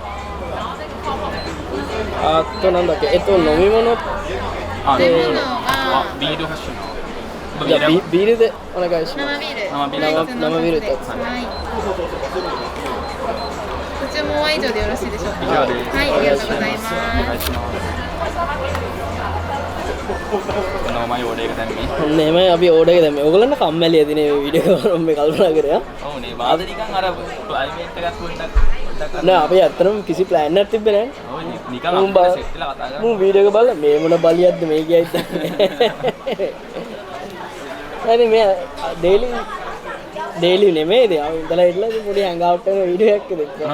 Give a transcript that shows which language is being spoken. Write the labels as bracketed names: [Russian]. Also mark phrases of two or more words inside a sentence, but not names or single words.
[Japanese] あとなんだっけ、飲み物。あ、飲み物がビール欲しいな。じゃあビールでお願いします。生ビール。生ビールと。はい。ご注文は以上でよろしいでしょうか。以上です。はい、ありがとうございます。 [Sinhala] お願いします。nama order එක දැම්මේ. නෙමෙයි අපි ඕඩර් එක දැම්මේ. ඕගොල්ලන්ට කම්මැලි ඇති නේ මේ වීඩියෝ එක මම කල්පනා කරේ. ඔව් නේ වාද නිකන් අර ක්ලයිමේට් එකක් පොඩ්ඩක් නෑ අපි ඇත්තටම කිසි ප්ලෑන් එකක් තිබ්බේ නෑ. ඔව් නිකන් අපිට සෙට් වෙලා කතා කරා. මම වීඩියෝ එක බලලා මේ මොන බලියක්ද මේ කියයි හරි මේ ඩේලි නෙමෙයි ඉතින් අපි ඉඳලා ඉట్లా පොඩි [English] hang out [Sinhala] එකක වීඩියෝ එකක් දෙන්න.